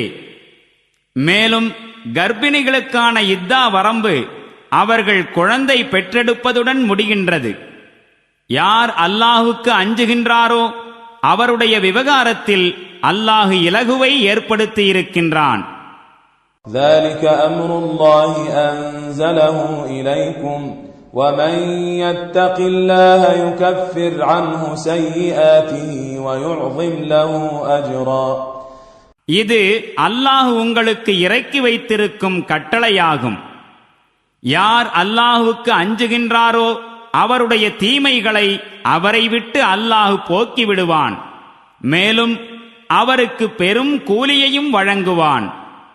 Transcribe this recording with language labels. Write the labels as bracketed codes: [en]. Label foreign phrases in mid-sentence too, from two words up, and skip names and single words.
[ta] மேலும் கர்ப்பிணிகளுக்கான இத்தா வரம்பு அவர்கள் குழந்தை பெற்றெடுப்பதுடன் முடிகின்றது. யார் அல்லாஹுக்கு அஞ்சுகின்றாரோ அவருடைய விவகாரத்தில் அல்லாஹு இலகுவை ஏற்படுத்தி இருக்கின்றான். [ar] ذلك أمر الله أنزله إليكم ومن يتق الله يكفر عنه سيئاته ويعظم له أجرا. [ta] இது அல்லாஹ் உங்களுக்கு இறக்கி வைத்திருக்கும் கட்டளையாகும். யார் அல்லாஹுக்கு அஞ்சுகின்றாரோ அவருடைய தீமைகளை அவரை விட்டு அல்லாஹ் போக்கி விடுவான். மேலும் அவருக்கு பெரும் கூலியையும் வழங்குவான்.